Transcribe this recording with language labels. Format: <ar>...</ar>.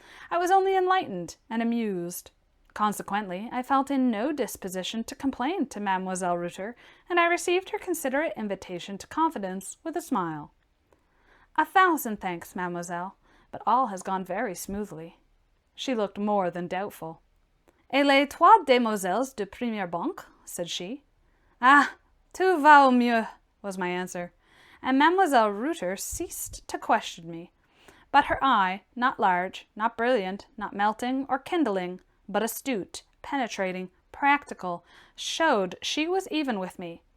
<en>I was only enlightened and amused. Consequently, I felt in no disposition to complain to Mademoiselle Reuter, and I received her considerate invitation to confidence with a smile. "A thousand thanks, mademoiselle, but all has gone very smoothly." She looked more than doubtful.</en> <fr>"Et les trois demoiselles de première banque?"</fr> <en>said she.</en> <fr>"Ah, tout va au mieux,"</fr> <en>was my answer, and Mademoiselle Reuter ceased to question me. But her eye, not large, not brilliant, not melting or kindling, but astute, penetrating, practical, showed she was even with me.</en>